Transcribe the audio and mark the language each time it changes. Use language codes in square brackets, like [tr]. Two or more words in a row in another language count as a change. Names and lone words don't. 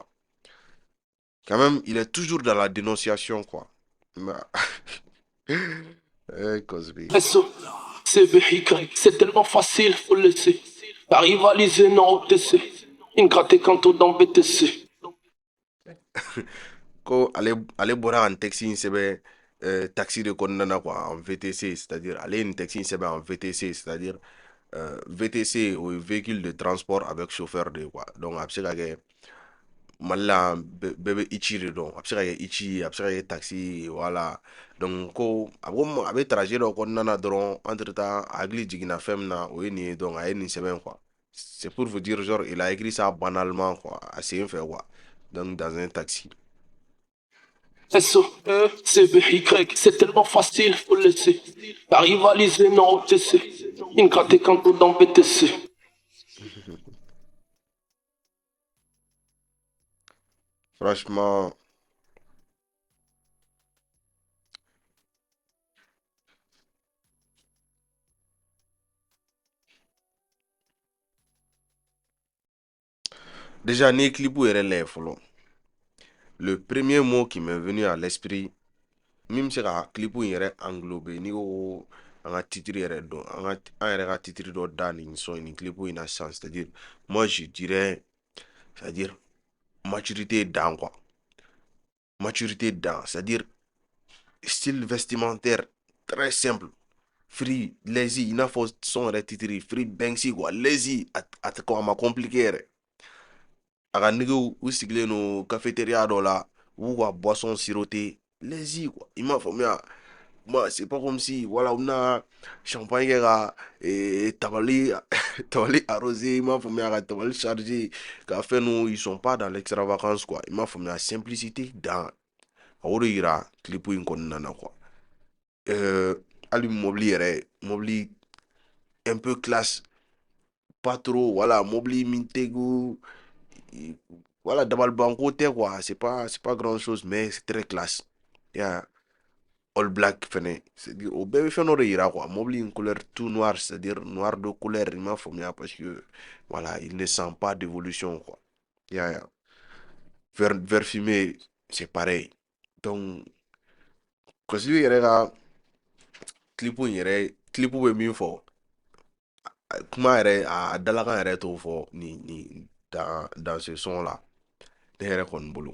[fr] Quand même, il est toujours dans la dénonciation, quoi. Cosby. C'est tellement facile, faut le laisser. La rivaliser, non, OTC. Une gratte canto dans BTC. [bm] Ko ale bɔra ka nin texte in sɛbɛn taxi de kɔnɔna na [fr] quoi en VTC c'est-à-dire [bm] ale ye nin texte in sɛbɛn [fr] en VTC c'est-à-dire VTC [bm] o ye [fr] véhicule de transport avec chauffeur de quoi donc [bm] a bɛ se ka kɛ Mali la bɛɛ bɛ Ichi de dɔn, a bɛ se ka kɛ Ichi, a bɛ se ka kɛ taxi, voilà. Donc ko a bɛ trajet dɔ kɔnɔna na dɔrɔn [fr] entre temps [bm] a hakili jiginna fɛn min na o ye nin ye, donc a ye nin sɛbɛn quoi. [fr] C'est pour vous dire genre il a écrit ça banalement quoi, [bm] a sen fɛ quoi. [fr] Donc dans un taxi. SOECBY, c'est tellement facile, faut le laisser. La rivaliser, non, OTC. Une gratte quand dans BTC. Franchement, déjà [bm] ni clip yɛrɛ lajɛ fɔlɔ, [fr] le premier mot qui m'est venu à l'esprit [bm] min bɛ se ka clip in yɛrɛ englober n'i ko an ka titre yɛrɛ dɔn, an yɛrɛ ka titre dɔ da nin son nin clip in na sisan, [fr] c'est-à-dire moi je dirais, c'est-à-dire maturité dan quoi, maturité dan, c'est-à-dire style vestimentaire très simple, [en] free, lazy, [bm] i n'a fɔ son yɛrɛ titre free Banksy quoi, lazy, a ma compliqué yɛrɛ. A ka niggas u sigilen no cafétéria dɔ la, u b'u ka [fr] boisson siroter, [bm] lazy quoi, i m'a faamuya. [fr] Moi, c'est pas comme si, voilà, on a champagne [bm] kɛ tabali tabali arrosé, i m'a faamuya, ka tabali chargé, ka fɛn nu, [fr] ils sont pas dans l'extravagance quoi, [bm] i m'a faamuya, [fr] simplicité dans [bm] a o de yira clip in kɔnɔna na quoi. Hali mobili yɛrɛ, mobili [fr] un peu classe, pas trop, voilà, [bm] mobili min tegu, [fr] voilà, [bm] dabalibanko tɛ [fr] quoi, c'est pas grand chose, mais c'est très classe. [en] Yeah. All black fɛnɛ, [bm] c'est-à-dire o bɛɛ bɛ fɛn dɔ de yira quoi, mobili in [fr] couleur tout noir, c'est-à-dire noir de couleur, [bm] i m'a faamuya, [fr] parce que voilà, il ne sent pas d'évolution quoi. Yeah. Vert fumé, c'est pareil. [bm] Donc Kosli yɛrɛ ka clip in yɛrɛ, clip bɛ min fɔ, kuma yɛrɛ a dalakan yɛrɛ t'o fɔ ni [fr] dans ce son là, [bm] ne yɛrɛ kɔni bolo.